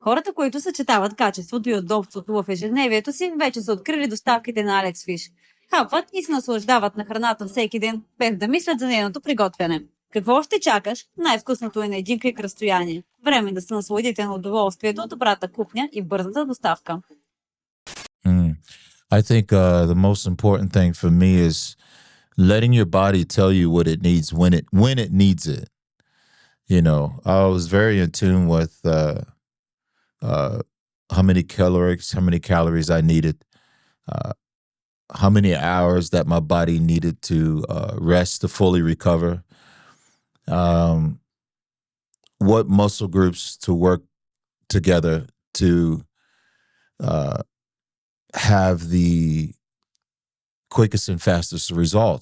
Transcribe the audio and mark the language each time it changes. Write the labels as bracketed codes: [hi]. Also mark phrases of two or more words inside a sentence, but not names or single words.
[bg] Хората, които съчетават качеството и удобството в ежедневието си, вече са открили доставките на Фиш. Хапват и се наслаждават на храната всеки ден, без да мислят за нейното приготвяне. Какво още чакаш? Най-вкусното е на един клик разстояние. Време да се насладите на удоволствието от добрата кухня и бързата доставка. [en] I think the most important thing for me is letting your body tell you what it needs when it needs it. You know, I was very in tune with how many calories I needed, how many hours that my body needed to rest to fully recover, what muscle groups to work together to have the quickest and fastest results.